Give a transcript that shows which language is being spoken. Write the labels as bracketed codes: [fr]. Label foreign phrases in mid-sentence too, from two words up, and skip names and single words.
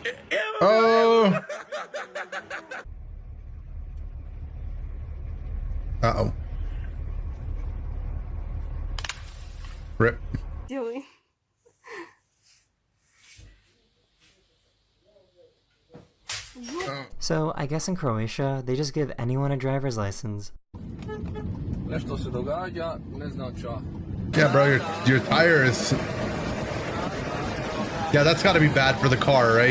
[en] Oh. Uh-oh. Rip. Doing. So, I guess in Croatia, they just give anyone a driver's license. [hr] Nešto se događa, ne znam šta. [en] Yeah, bro, your tire is... Yeah, that's got to be bad for the car, right?